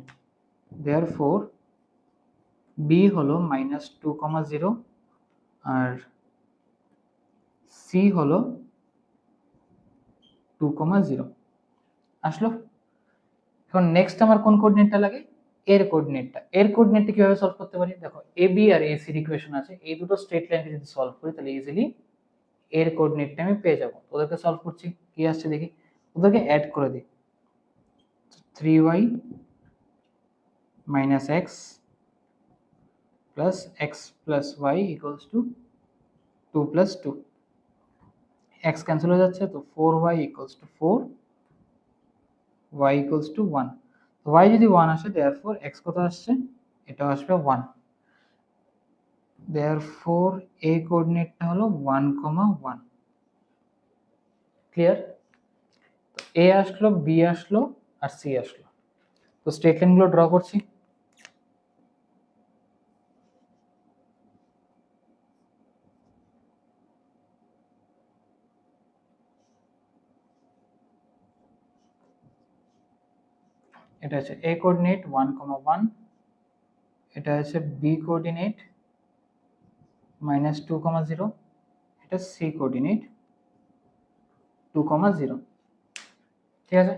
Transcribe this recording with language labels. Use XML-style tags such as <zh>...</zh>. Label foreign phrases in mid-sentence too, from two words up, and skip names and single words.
<bn>দেয়ারফর b হলো -2,0 আর c হলো 2,0 আসলো। এখন নেক্সট আমার কোন কোঅর্ডিনেটটা লাগে, এর কোঅর্ডিনেটটা। এর কোঅর্ডিনেটটা কিভাবে সলভ করতে পারি, দেখো এ বি আর এসির ইকুয়েশন আছে, এই দুটো</bn> <en>straight line</en> <bn>যদি সলভ করি তাহলে ইজিলি এর কোঅর্ডিনেটটা আমি পেয়ে যাব। ওদেরকে সলভ করছি, কি আসছে দেখি, ওদেরকে অ্যাড করে দিই।</bn> <en>3y - x plus x plus y equals to 2 plus 2,</en> <bn>x ক্যান্সেল হয়ে যাচ্ছে, তো</bn> <en>4y equals to 4, y equals to 1।</en> <bn>y যদি 1 আসে therefore x কত আসছে, এটাও আসবে 1। therefore a কোঅর্ডিনেটটা হলো 1, 1। ক্লিয়ার। তো a আসলো, b আসলো আর c আসলো। তো</bn> <en>straight line</en> <bn>ড্র করছি। এটা হচ্ছে a কোঅর্ডিনেট 1, 1, এটা হচ্ছে b কোঅর্ডিনেট -2,0, এটা c কোঅর্ডিনেট 2,0, ঠিক আছে।</bn>